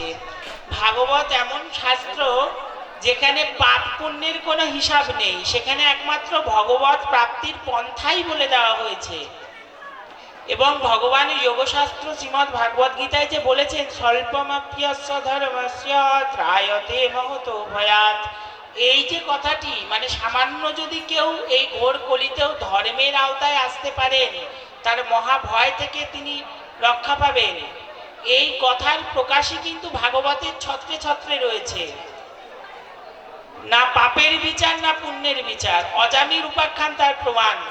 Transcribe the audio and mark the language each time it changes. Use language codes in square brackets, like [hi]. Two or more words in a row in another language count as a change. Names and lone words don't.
[bn] ভাগবত এমন শাস্ত্র যেখানে পাপ পুণ্যের কোনো হিসাব নেই, সেখানে একমাত্র ভগবত প্রাপ্তির পন্থাই বলে দেওয়া হয়েছে। এবং ভগবান যোগশাস্ত্র শ্রীমদ্ ভাগবত গীতায় যে বলেছেন [sa] স্বল্পমাপ্যস্য ধর্মস্য ত্রায়তে মহতো ভয়াৎ, [bn] এই যে কথাটি, মানে সামান্য যদি কেউ এই ঘোর কলিতেও ধর্মের আওতায় আসতে পারেন, তার মহাভয় থেকে তিনি রক্ষা পাবেন। এই কথার প্রকাশই কিন্তু ভাগবতের ছত্রে ছত্রে রয়েছে। না পাপের বিচার না পুণ্যের বিচার, অজামির উপাখ্যান তার প্রমাণ।